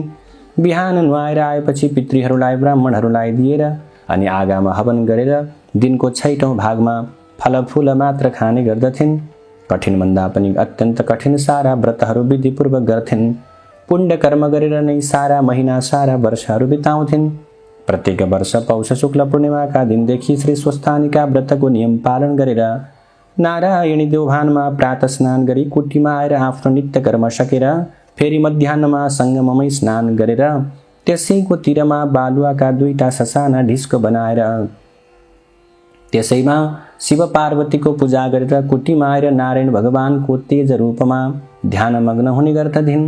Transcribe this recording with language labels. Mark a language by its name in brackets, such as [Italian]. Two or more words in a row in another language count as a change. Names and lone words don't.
[Nepali] बिहान नुहाएर आएपछि पितृहरूलाई ब्राह्मणहरूलाई दिएर अनि आगामा हवन गरेर दिनको 6औं भागमा फलफूल मात्र खाने गर्दथिन्। कठिनभन्दा पनि अत्यन्त कठिन सारा व्रतहरू विधिपूर्वक गर्थिन्। पुण्य कर्म गरेर नै सारा महिना सारा वर्षहरू बिताउँथिन्। प्रत्येक वर्ष पौष शुक्ल पूर्णिमाका दिनदेखि श्री स्वस्थानीका व्रतको नियम पालन गरेर नारायणी देवभानमा प्रातः स्नान गरी कुटीमा आएर आफ्नो नित्य कर्म सकेर फेरि मध्याह्नमा सङ्गममै स्नान गरेर त्यसैको तीरमा बालुवाका 2टा ससाना ढिस्को बनाएर त्यसैमा शिव पार्वतीको पूजा गरेर कुटीमा आएर नारायण भगवानको तेज रूपमा ध्यानमग्न हुने गर्दथिन्।